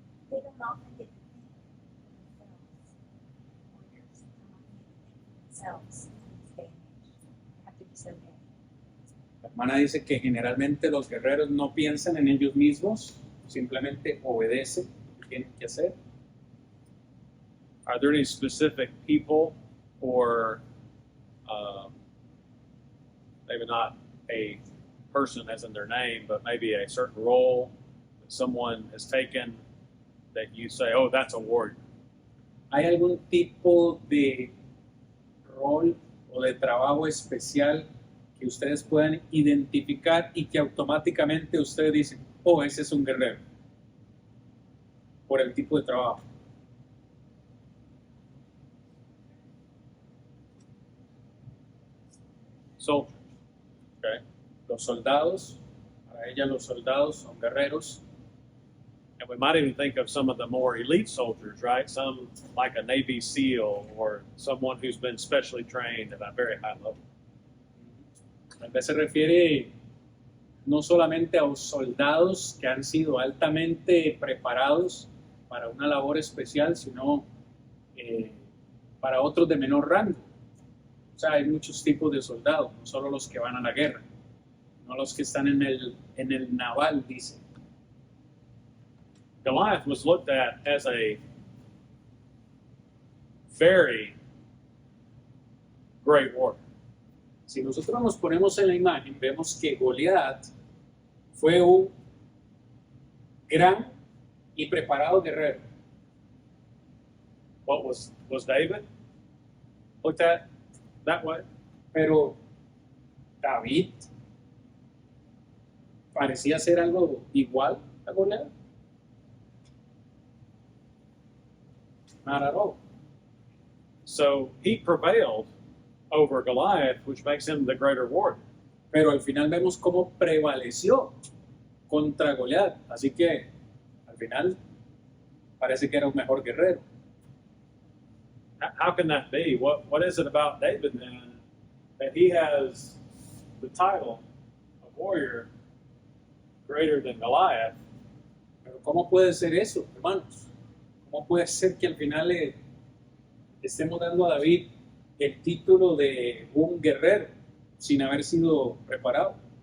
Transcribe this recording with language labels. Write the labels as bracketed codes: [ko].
[en] They don't often get to think for themselves. Warriors don't often get to think for themselves in this day and age. They have to be so big. [es] La hermana dice que generalmente los guerreros no piensan en ellos mismos, simplemente obedecen lo que tienen que hacer. [en] Are there any specific people or maybe not a person as in their name, but maybe a certain role that someone has taken that you say, oh, that's a warrior? [es] ¿Hay algún tipo de rol o de trabajo especial que ustedes puedan identificar y que automáticamente ustedes dicen, oh, ese es un guerrero? Por el tipo de trabajo. [en] Soldiers. Okay. [es] Los soldados, para ella los soldados son guerreros. [en] And we might even think of some of the more elite soldiers, right? Some like a Navy SEAL or someone who's been specially trained at a very high level. [es] Tal vez se refiere no solamente a los soldados que han sido altamente preparados para una labor especial, sino para otros de menor rango. O sea, hay muchos tipos de soldados, no solo los que van a la guerra, no los que están en el naval, dice. [en] Goliath was looked at as a very great warrior. [es] Si nosotros nos ponemos en la imagen, vemos que Goliat fue un gran y preparado guerrero. [en] What was David looked at that way? [es] Pero David parecía ser algo igual a Goliat. [en] Not at all. So he prevailed over Goliath, which makes him the greater warrior. [es] Pero al final vemos cómo prevaleció contra Goliat. Así que al final parece que era un mejor guerrero. [en] How can that be? What is it about David then that he has the title of warrior greater than Goliath? [es] Pero ¿cómo puede ser eso, hermanos? ¿Cómo puede ser que al final le estemos dando a David el título de un guerrero sin haber sido preparado?